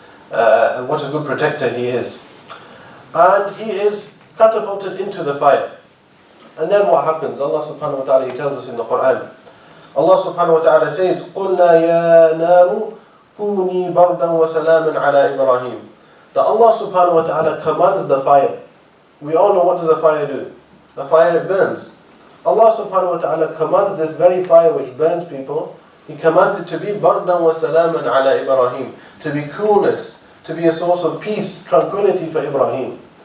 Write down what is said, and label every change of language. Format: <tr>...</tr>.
<en>And what a good protector He is. And he is catapulted into the fire. And then what happens? Allah subhanahu wa ta'ala, He tells us in the Quran.</en> <ar>Allah subhanahu wa ta'ala</ar> <en>says,</en> <ar>قُلْنَا يَا نَارُ كُونِي بَرْدًا وَسَلَامًا عَلَى إِبْرَاهِيمَ.</ar> <en>That Allah subhanahu wa ta'ala commands the fire. We all know, what does the fire do? The fire, it burns. Allah subhanahu wa ta'ala commands this very fire which burns people. He commands it to be</en> <ar>bardan wa salaman ala Ibrahim,</ar> <en>to be coolness, to be a source of peace, tranquility for Ibrahim.</en>